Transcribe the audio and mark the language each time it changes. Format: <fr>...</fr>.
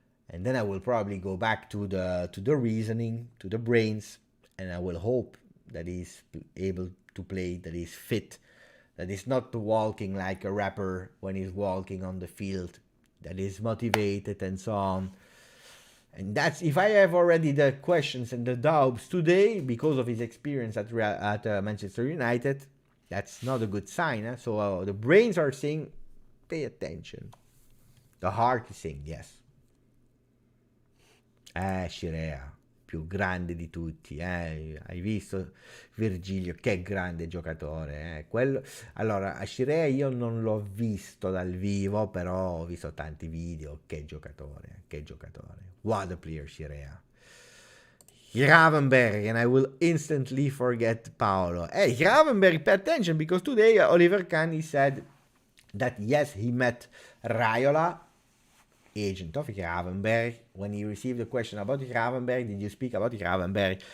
<en>And then I will probably go back to the reasoning, to the brains, and I will hope that he's able to play, that he's fit, that he's not walking like a rapper when he's walking on the field, that he's motivated and so on. And that's, if I have already the questions and the doubts today because of his experience at Manchester United, that's not a good sign. So the brains are saying, pay attention. The heart is saying yes.</en> <it>Scirea, più grande di tutti, hai visto Virgilio, che grande giocatore, quello. Allora, Scirea io non l'ho visto dal vivo, però ho visto tanti video, che giocatore,</it> <en>what a player Scirea. Gravenberg, and I will instantly forget Paolo. Hey, Gravenberg, pay attention, because today Oliver Kahn said that yes, he met Raiola, agent of Gravenberg. When he received a question about Gravenberg, did you speak about Gravenberg?</en>